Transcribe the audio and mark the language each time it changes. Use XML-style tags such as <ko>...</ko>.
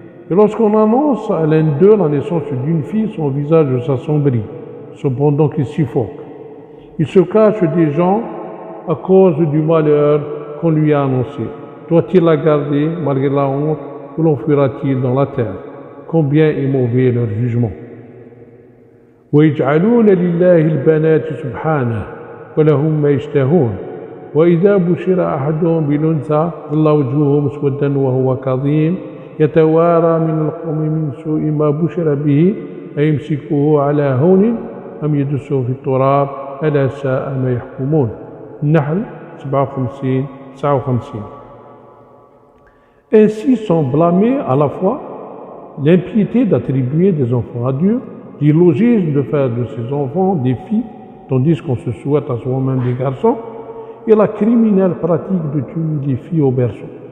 <fr>Et lorsqu'on annonce à l'un d'eux la naissance d'une fille, son visage s'assombrit, cependant qu'il suffoque. Il se cache des gens à cause du malheur qu'on lui a annoncé. Doit-il la garder malgré la honte ou l'enfuira-t-il dans la terre? Combien est mauvais leur jugement.</fr> <ar>وَيَجْعَلُونَ لِلَّهِ الْبَنَاتِ سُبْحَانَهُ وَلَهُم مَّا يَشْتَهُونَ وَإِذَا بُشِرَ أَحَدُهُم بِالْأُنثَىٰ ظَلَّ وَجْهُهُ مُسْوَدًّا وَهُوَ كَظِيمٌ يتوارى من القوم من سوء ما بشر به أيمسكه على هون أم يدسه في التراب ألا ساء ما يحكمون. النحل 57, 59.</ar> <fr>Ainsi sont blâmés à la fois l'impiété d'attribuer des enfants à Dieu, l'illogisme de faire de ses enfants des filles, tandis qu'on se souhaite à soi-même des garçons, et la criminelle pratique de tuer les filles au berceau.</fr>